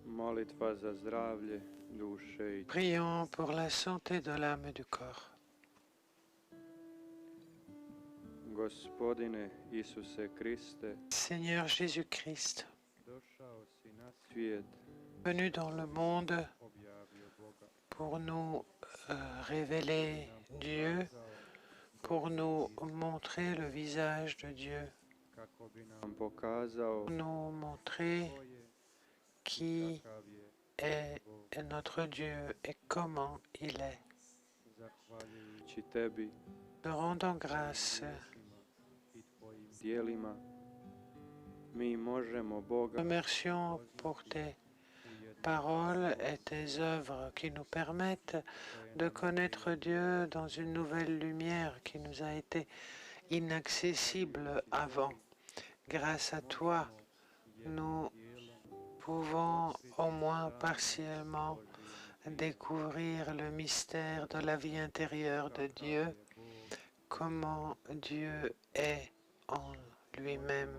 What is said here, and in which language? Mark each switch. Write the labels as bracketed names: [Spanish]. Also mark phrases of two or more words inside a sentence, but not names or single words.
[Croatian] Molitva za zdravlje duše i [French] Prions pour la santé de l'âme et du corps. [Croatian] Gospodine Isuse Kriste, [French] Seigneur Jésus-Christ, [Croatian] došao si na svijet, [French] venu dans le monde [Croatian] objavio Boga, [French] pour nous révéler Dieu, pour nous montrer le visage de Dieu, [Croatian] kako bi nam pokazao [French] pour nous montrer [Croatian] ko je [French] qui [Croatian] kakav je [French] est notre Dieu et comment il est. [Croatian] zahvaljujući tebi, [French] Te rendant grâce, [Croatian] riječima i tvojim dijelima, mi možemo Boga [French] remercions pour tes paroles et tes œuvres qui nous permettent de connaître Dieu dans une nouvelle lumière qui nous a été inaccessible avant. Grâce à toi, nous pouvons au moins partiellement découvrir le mystère de la vie intérieure de Dieu, comment Dieu est en lui-même.